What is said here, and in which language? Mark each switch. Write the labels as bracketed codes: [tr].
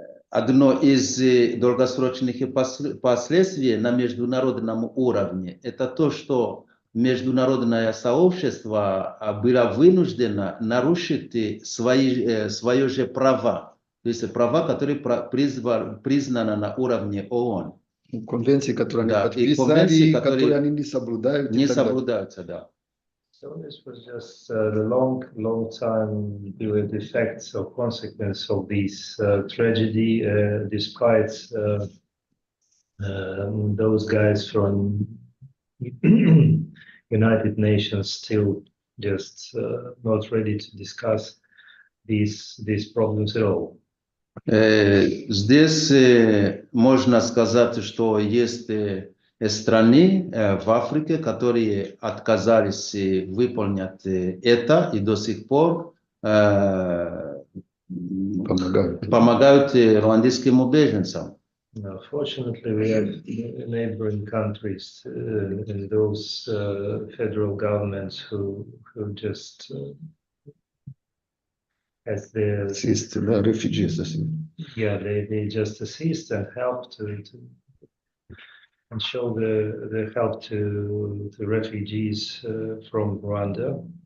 [ru] одно из долгосрочных последствий на международном уровне – это то, что международное сообщество было вынуждено нарушить свои же права, то есть права, которые признаны на уровне ООН. Конвенции, которые они Да, и подписали, конвенции, которые они не соблюдают. не соблюдаются, да. [en] So this was just the long time with effects or consequence of this tragedy, despite those guys from United Nations still just not ready to discuss these problems at all. [ru] Здесь можно сказать, что есть страны в Африке, которые отказались выполнять это и до сих пор помогают руандийским беженцам. [en] Fortunately, we have neighboring countries and those federal governments who just as the assist the refugees. Yeah, they just assist and help and show the help to refugees from Rwanda.